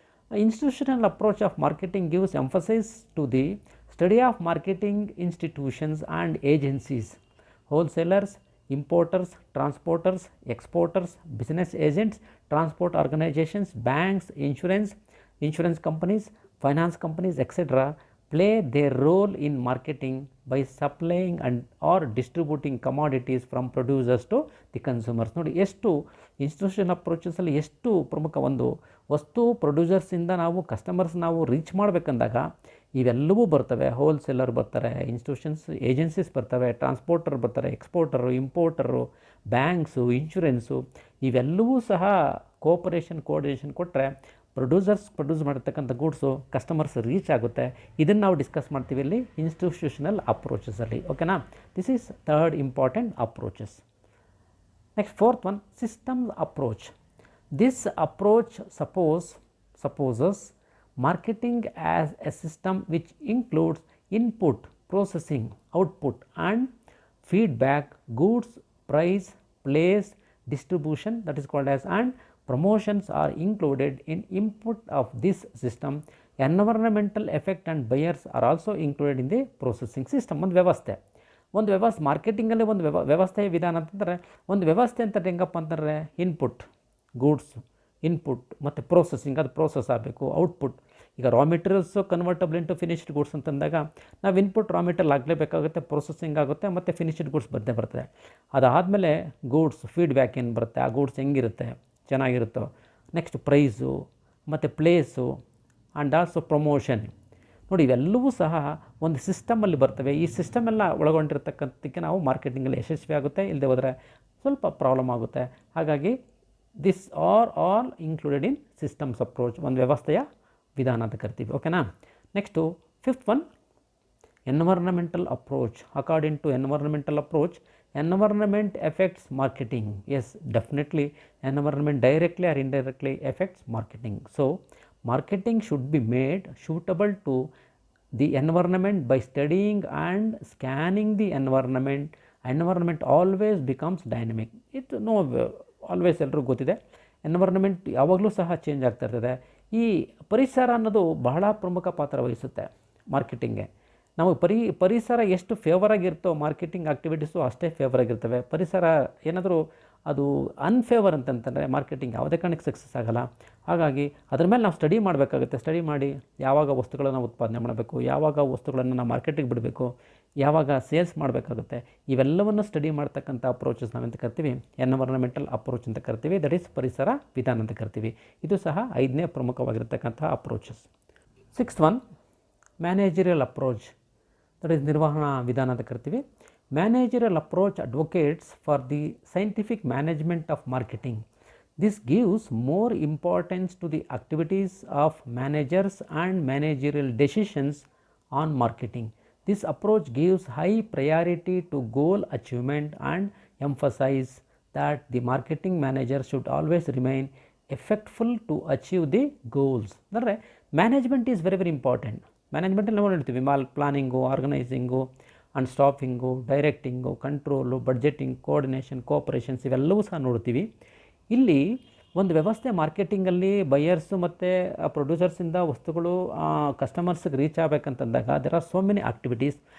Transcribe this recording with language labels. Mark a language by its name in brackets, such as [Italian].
[English] Institutional approach of marketing gives emphasise to the study of marketing institutions and agencies, wholesalers, importers, transporters, exporters, business agents, transport organizations, banks, insurance companies, finance companies, etc. play their role in marketing by supplying and or distributing commodities from producers to the consumers. [Kannada] ನೋಡಿ, ಎಷ್ಟು institution ಅಪ್ರೋಚಸಲ್ಲಿ ಎಷ್ಟು ಪ್ರಮುಖ. ಒಂದು ವಸ್ತು ಪ್ರೊಡ್ಯೂಸರ್ಸಿಂದ ನಾವು customers ನಾವು reach ಮಾಡಬೇಕಂದಾಗ ಇವೆಲ್ಲವೂ ಬರ್ತವೆ. ಹೋಲ್ಸೇಲರ್ ಬರ್ತಾರೆ, ಏಜೆನ್ಸೀಸ್ ಬರ್ತವೆ, ಟ್ರಾನ್ಸ್ಪೋರ್ಟರ್ ಬರ್ತಾರೆ, ಎಕ್ಸ್ಪೋರ್ಟರು, ಇಂಪೋರ್ಟರು, ಬ್ಯಾಂಕ್ಸು, ಇನ್ಶೂರೆನ್ಸು. ಇವೆಲ್ಲವೂ ಸಹ ಕೋಆರ್ಡಿನೇಷನ್ ಕೊಟ್ಟರೆ ಪ್ರೊಡ್ಯೂಸ್ ಮಾಡಿರ್ತಕ್ಕಂಥ ಗೂಡ್ಸು ಕಸ್ಟಮರ್ಸ್ ರೀಚ್ ಆಗುತ್ತೆ. ಇದನ್ನು ನಾವು ಡಿಸ್ಕಸ್ ಮಾಡ್ತೀವಿ ಇಲ್ಲಿ ಇನ್ಸ್ಟಿಟ್ಯೂಷನಲ್ ಅಪ್ರೋಚಸಲ್ಲಿ. [English] ಓಕೆನಾ? This is third important approaches. Next fourth one, systems approach. This approach supposes marketing as a system which includes input, processing, output and feedback, goods, price, place, distribution, that is called as, and promotions are included in input of this system. Environmental effect and buyers are also included in the processing system. [Kannada] ಒಂದು ವ್ಯವಸ್ಥೆ ಮಾರ್ಕೆಟಿಂಗಲ್ಲಿ ಒಂದು ವ್ಯವಸ್ಥೆಯ ವಿಧಾನ ಅಂತಂದರೆ, ಒಂದು ವ್ಯವಸ್ಥೆ ಅಂತ ಹೆಂಗಪ್ಪ ಅಂತಂದರೆ ಗೂಡ್ಸ್ ಇನ್ಪುಟ್ ಮತ್ತು ಪ್ರೊಸೆಸಿಂಗ್, ಅದು ಪ್ರೋಸೆಸ್ ಆಗಬೇಕು. ಔಟ್ಪುಟ್, ಈಗ ರಾ materials convertible into finished goods ಅಂತಂದಾಗ ನಾವು ಇನ್ಪುಟ್ ರಾ ಮೆಟೀರಿಯಲ್ ಆಗಲೇಬೇಕಾಗುತ್ತೆ, ಪ್ರೊಸೆಸಿಂಗ್ ಆಗುತ್ತೆ ಮತ್ತು ಫಿನಿಶ್ಡ್ ಗೂಡ್ಸ್ ಬರ್ತದೆ. ಅದಾದಮೇಲೆ ಗೂಡ್ಸ್ ಫೀಡ್ಬ್ಯಾಕ್ ಏನು ಬರುತ್ತೆ, ಆ ಗೂಡ್ಸ್ ಹೆಂಗಿರುತ್ತೆ, ಚೆನ್ನಾಗಿರುತ್ತೋ. [English] Next price ಮತ್ತು place and also promotion. [Kannada] ನೋಡಿ, ಇವೆಲ್ಲವೂ ಸಹ ಒಂದು ಸಿಸ್ಟಮಲ್ಲಿ ಬರ್ತವೆ. ಈ ಸಿಸ್ಟಮ್ ಎಲ್ಲ ಒಳಗೊಂಡಿರ್ತಕ್ಕಂಥಕ್ಕೆ ನಾವು ಮಾರ್ಕೆಟಿಂಗಲ್ಲಿ ಯಶಸ್ವಿ ಆಗುತ್ತೆ, ಇಲ್ಲದೆ ಹೋದರೆ ಸ್ವಲ್ಪ ಪ್ರಾಬ್ಲಮ್ ಆಗುತ್ತೆ. ಹಾಗಾಗಿ [English] this are all included in systems approach, [Kannada] ಒಂದು ವ್ಯವಸ್ಥೆಯ ವಿಧಾನ ಅಂತ ಕರಿತೀವಿ. ಓಕೆನಾ? Next fifth one, [English] Environmental approach. According to environmental approach, environment affects marketing. Yes, definitely environment directly or indirectly affects marketing. So, marketing should be made suitable to the environment by studying and scanning the environment. Environment always becomes dynamic. It no always [Kannada] ಎಲ್ಲರಿಗೂ ಗೊತ್ತಿದೆ, environment ಯಾವಾಗಲೂ ಸಹ change ಆಗ್ತಾ ಇರ್ತದೆ. ಈ ಪರಿಸರ ಅನ್ನೋದು ಬಹಳ ಪ್ರಮುಖ ಪಾತ್ರ ವಹಿಸುತ್ತೆ ಮಾರ್ಕೆಟಿಂಗ್ಗೆ. ನಾವು ಪರಿಸರ ಎಷ್ಟು ಫೇವರ್ ಆಗಿರ್ತೋ ಮಾರ್ಕೆಟಿಂಗ್ ಆ್ಯಕ್ಟಿವಿಟೀಸು ಅಷ್ಟೇ ಫೇವರ್ ಆಗಿರ್ತವೆ. ಪರಿಸರ ಏನಾದರೂ ಅದು ಅನ್ಫೇವರ್ ಅಂತಂತಂದರೆ ಮಾರ್ಕೆಟಿಂಗ್ ಯಾವುದೇ ಕಾರಣಕ್ಕೆ ಸಕ್ಸಸ್ ಆಗೋಲ್ಲ. ಹಾಗಾಗಿ ಅದ್ರ ಮೇಲೆ ನಾವು ಸ್ಟಡಿ ಮಾಡಬೇಕಾಗುತ್ತೆ. ಸ್ಟಡಿ ಮಾಡಿ ಯಾವಾಗ ವಸ್ತುಗಳನ್ನು ಉತ್ಪಾದನೆ ಮಾಡಬೇಕು, ಯಾವಾಗ ವಸ್ತುಗಳನ್ನು ನಾವು ಮಾರ್ಕೆಟಿಗೆ ಬಿಡಬೇಕು, ಯಾವಾಗ ಸೇಲ್ಸ್ ಮಾಡಬೇಕಾಗುತ್ತೆ, ಇವೆಲ್ಲವನ್ನು ಸ್ಟಡಿ ಮಾಡ್ತಕ್ಕಂಥ ಅಪ್ರೋಚಸ್ ನಾವೆಂತ ಕರಿತೀವಿ, ಎನ್ವೈರನ್ಮೆಂಟಲ್ ಅಪ್ರೋಚ್ ಅಂತ ಕರಿತೀವಿ. ದಟ್ ಈಸ್ ಪರಿಸರ ವಿಧಾನ ಅಂತ ಕರಿತೀವಿ. ಇದು ಸಹ 5ನೇ ಪ್ರಮುಖವಾಗಿರ್ತಕ್ಕಂಥ approaches. [English] 6th one managerial approach, that is [Kannada] ನಿರ್ವಹಣಾ ವಿಧಾನ ಅಂತ ಕರಿತೀವಿ. [English] Managerial approach advocates for the scientific management of marketing. This gives more importance to the activities of managers and managerial decisions on marketing. This approach gives high priority to goal achievement and emphasizes that the marketing manager should always remain effectful to achieve the goals. ಅಂದರೆ management is very important. [Kannada] ಮ್ಯಾನೇಜ್ಮೆಂಟಲ್ಲಿ ನಾವು ನೋಡ್ತೀವಿ planning, ಆರ್ಗನೈಸಿಂಗು and ಸ್ಟಾಫಿಂಗು, ಡೈರೆಕ್ಟಿಂಗು, control, budgeting, coordination, cooperations ಇವೆಲ್ಲವೂ ಸಹ ನೋಡ್ತೀವಿ. ಇಲ್ಲಿ ಒಂದು ವ್ಯವಸ್ಥೆ ಮಾರ್ಕೆಟಿಂಗಲ್ಲಿ buyers ಮತ್ತು ಪ್ರೊಡ್ಯೂಸರ್ಸಿಂದ ವಸ್ತುಗಳು ಕಸ್ಟಮರ್ಸ್ಗೆ reach ಆಗಬೇಕಂತಂದಾಗ [English] There are so many activities.